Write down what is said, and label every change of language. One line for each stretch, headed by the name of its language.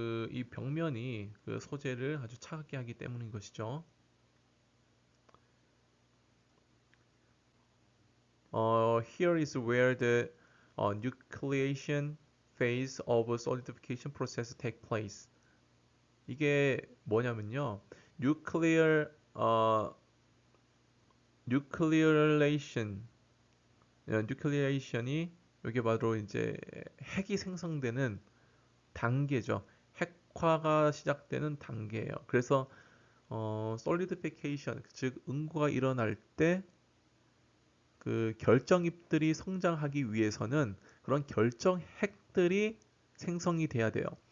Korean: 이 벽면이 그 소재를 아주 차갑게 하기 때문인 것이죠.
English: Here is where the nucleation phase of solidification process take place.
Korean: 이게 뭐냐면요. nuclear nucleation nucleation이 이게 바로 이제 핵이 생성되는 단계죠. 핵화가 시작되는 단계예요. 그래서 solidification 즉 응고가 일어날 때 그 결정입들이 성장하기 위해서는 그런 결정핵들이 생성이 돼야 돼요.